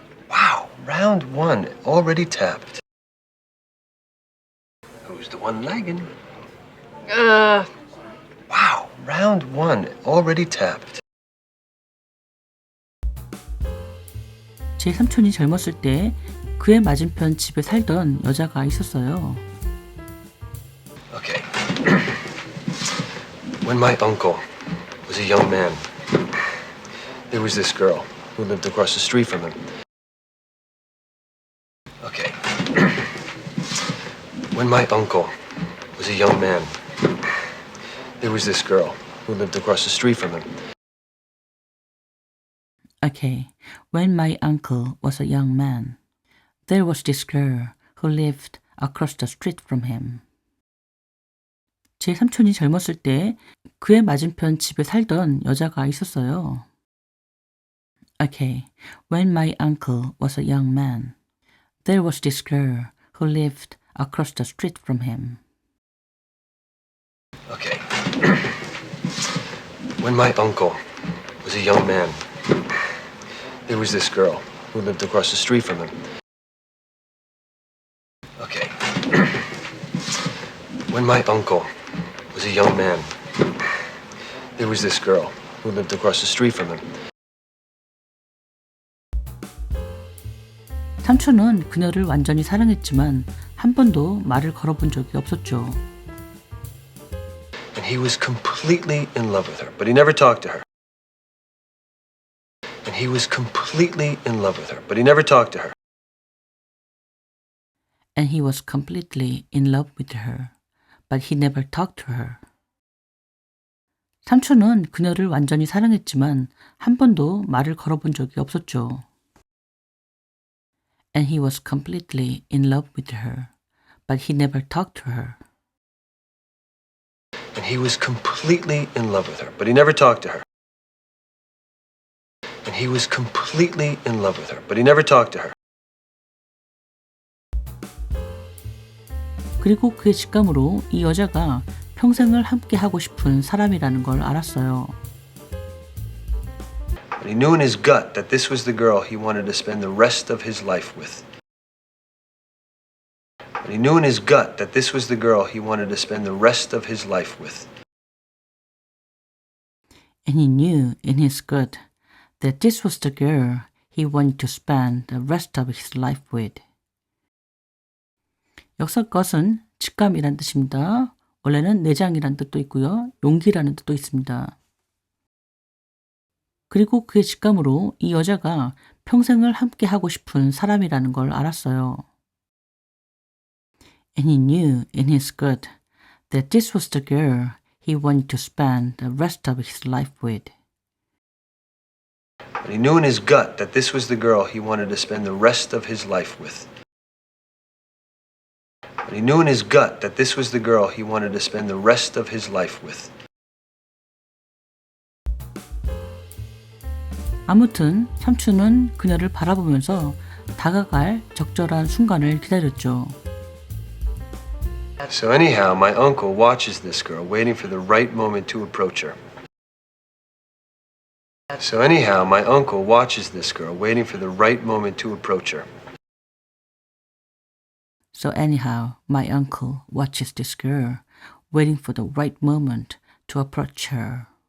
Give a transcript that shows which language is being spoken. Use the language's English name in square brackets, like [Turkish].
[English] Wow, round one, already tapped. Who's the one lagging? Wow, round one, already tapped. [Korean] 제 삼촌이 젊었을 때 그의 맞은편 집에 살던 여자가 있었어요. [English] Okay. When my uncle was a young man, there was this girl who lived across the street from him. Okay. When my uncle was a young man, there was this girl who lived across the street from him. Okay. When my uncle was a young man, there was this girl who lived across the street from him. [Korean] 제 삼촌이 젊었을 때 그의 맞은편 집에 살던 여자가 있었어요. [English] Okay. When my uncle was a young man, there was this girl who lived across the street from him. Okay. When my uncle was a young man, there was this girl who lived across the street from him. Okay. When my uncle was a young man, there was this girl who lived across the street from him. [Korean] 삼촌은 그녀를 완전히 사랑했지만 한 번도 말을 걸어본 적이 없었죠. [English] And he was completely in love with her, but he never talked to her. And he was completely in love with her, but he never talked to her. And he was completely in love with her, but he never talked to her. [Korean] 삼촌은 그녀를 완전히 사랑했지만 한 번도 말을 걸어본 적이 없었죠. [English] And he was completely in love with her, but he never talked to her. And he was completely in love with her, but he never talked to her. And he was completely in love with her, but he never talked to her. [Korean] 그리고 그의 직감으로 이 여자가 평생을 함께 하고 싶은 사람이라는 걸 알았어요. [English] And he knew in his gut that this was the girl he wanted to spend the rest of his life with. And he knew in his gut that this was the girl he wanted to spend the rest of his life with. And he knew in his gut that this was the girl he wanted to spend the rest of his life with. [Korean] 여기서 것은 직감이란 뜻입니다. 원래는 내장이란 뜻도 있고요. 용기라는 뜻도 있습니다. 그리고 그의 직감으로 이 여자가 평생을 함께 하고 싶은 사람이라는 걸 알았어요. [English] And he knew in his gut that this was the girl he wanted to spend the rest of his life with. And he knew in his gut that this was the girl he wanted to spend the rest of his life with. And he knew in his gut that this was the girl he wanted to spend the rest of his life with. [Korean] 아무튼 삼촌은 그녀를 바라보면서 다가갈 적절한 순간을 기다렸죠. [English] So anyhow, my uncle watches this girl, waiting for the right moment to approach her. So anyhow, my uncle watches this girl, waiting for the right moment to approach her. So anyhow, my uncle watches this girl, waiting for the right moment to approach her.